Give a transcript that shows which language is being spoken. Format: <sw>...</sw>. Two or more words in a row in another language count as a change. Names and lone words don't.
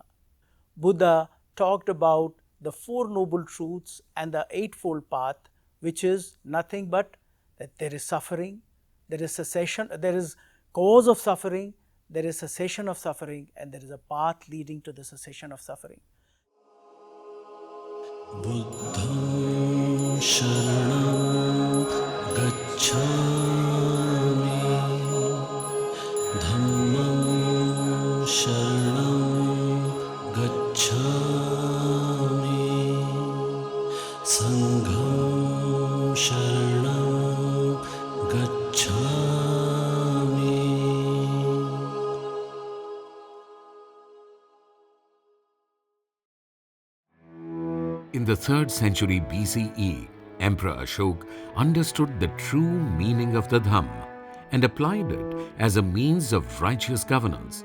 <en>Buddha talked about the 4 noble truths and the eightfold path, which is nothing but that there is suffering, there is cessation, there is cause of suffering, there is cessation of suffering, and there is a path leading to the cessation of suffering.</en> <pi>Buddham sharanam gacchami, dhammam sharanam gacchami, sangham sharanam gacchami.</pi> <en>In the 3rd century BCE, Emperor Ashoka understood the true meaning of the Dhamma and applied it as a means of righteous governance.</en>